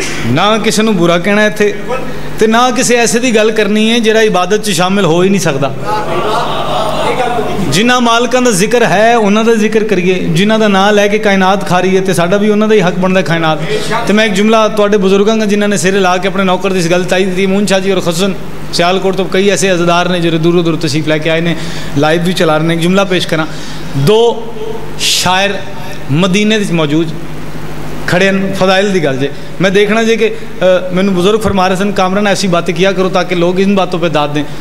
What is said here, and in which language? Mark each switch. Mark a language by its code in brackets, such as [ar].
[pa] نہ کسی نو برا کہنا ہے تھے تے نہ کسی ایسے دی گل کرنی ہے جڑا عبادت چ شامل ہو ہی نہیں سکتا. جنہ مالکاں دا ذکر ہے انہاں دا ذکر کریے، جنہ دا نام لے کے کائنات کھا رہی ہے تے ساڈا بھی انہاں دا ہی حق بندا کائنات. تے میں ایک جملہ تواڈے بزرگاں کا جنہاں نے سر لا کے اپنے نوکر دی اس گل تائید دی، مون شاہ جی اور حسن سیالکوٹ تو کئی ایسے عزادار نے جو دور دور تشریف لے کے آئے نے، لائیو بھی چلا رہے ہیں. ایک جملہ پیش کراں، دو شاعر مدینے وچ موجود کھڑے ہیں، فضائل دی گل جے میں دیکھنا جے کہ مینوں بزرگ فرما رہے سن کامران [ur] ایسی باتیں کیا کرو تاکہ لوگ ان باتوں پہ داد دیں.